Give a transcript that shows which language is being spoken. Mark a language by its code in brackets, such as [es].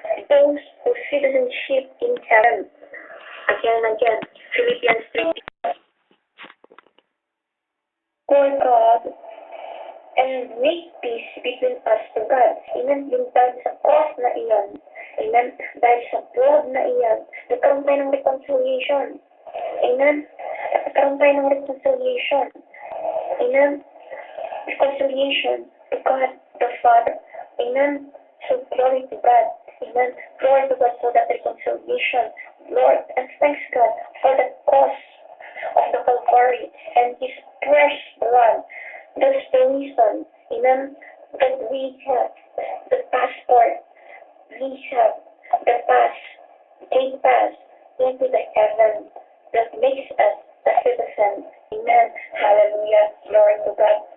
[en] Those whose citizenship in heaven. Again. Philippians 3. For God and make peace between us to God. Amen. [tl] Yung dahil sa cross na iyan. Amen. Dahil sa blood na iyan, nagkaroon tayo ng reconciliation. Amen. Nagkaroon tayo ng reconciliation. Amen. [en] reconciliation to God the Father. Amen. So glory to God. Amen. Glory to God for that reconciliation. Lord, and thanks God for the cause of the Calvary and His precious blood. That's the reason, amen, that we have the passport, we have the gate pass into the heaven that makes us a citizen. Amen. Hallelujah. Glory to God.